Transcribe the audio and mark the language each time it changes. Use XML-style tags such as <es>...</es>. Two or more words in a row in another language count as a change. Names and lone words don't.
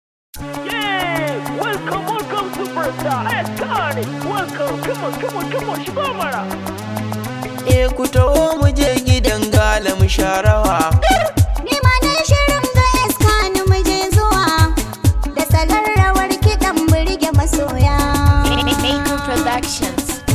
<en>Yeah! Welcome, welcome, superstar! Hey, Tony! Welcome! Come on, come on, come on,</en> <ha>shigo mana! Eh, ku taho mu je gidan gala mu sha rawa. Ni ma na shirin ga iska ni mu je zuwa, da salon rawar kiɗan burge masoya. Maker Productions.</ha>